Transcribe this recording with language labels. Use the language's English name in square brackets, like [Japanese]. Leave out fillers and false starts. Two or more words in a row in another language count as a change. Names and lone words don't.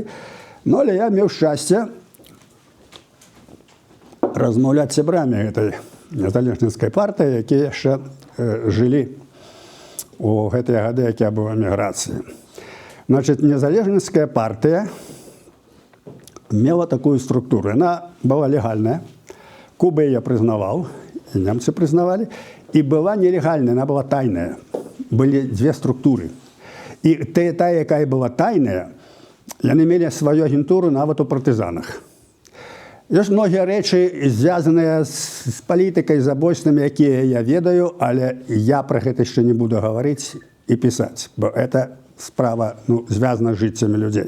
[Belarusian] Ну, але я меў шчасце размаўляць з сябрамі гэтай незалежніцкай партыі, якія яшчэ жылі у гэтыя гады, як я быў у эміграцыі. Значит, незалежніцкая партыя мела такую структуру. [Russian] Она была легальная. Куба ее признавал, и немцы признавали. И была нелегальная, она была тайная. Были две структуры. И та, [Belarusian] якая была тайная, яны мелі свою агентуру нават у партызанах. Ёсць многія рэчы, звязаныя з палітыкай, забойствамі, якія я ведаю, але я пра гэта яшчэ не буду гаварыць і пісаць, бо это справа звязана з жыццямі людзей.